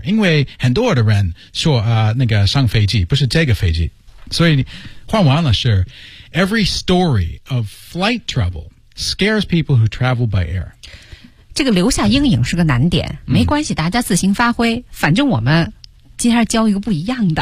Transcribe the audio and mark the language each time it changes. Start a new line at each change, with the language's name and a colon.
Chinese: 因为很多的人说、那个上飞机不是这个飞机。所以换完了是
English: Every story of flight trouble scares people who travel by air.
Chinese: 这个留下阴影是个难点。没关系、嗯、大家自行发挥。反正我们今天教一个不一样的。